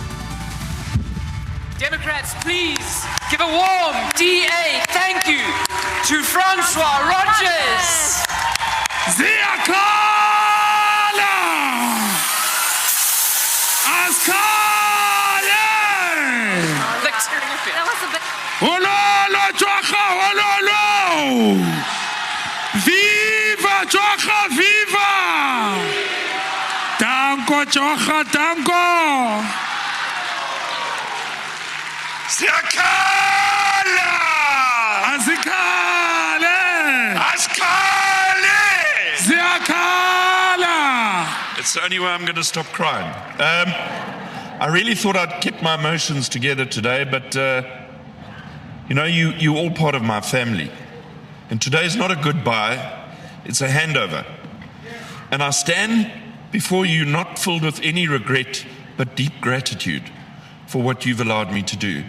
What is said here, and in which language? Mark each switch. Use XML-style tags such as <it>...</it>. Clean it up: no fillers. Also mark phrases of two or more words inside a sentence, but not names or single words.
<en>Democrats, please give a warm DA thank you to Francois Rogers. Ziakala! Askale! That was a bit... Ololo, Jwaha, ololo! Viva, Jwaha, viva! Danko, Jwaha, danko! Ziakala! Azikale! Askale! Ziakala! It's the only way I'm going to stop crying. I really thought I'd keep my emotions together today, but you know, you're all part of my family. And today's not a goodbye, it's a handover. And I stand before you not filled with any regret, but deep gratitude for what you've allowed me to do.</en>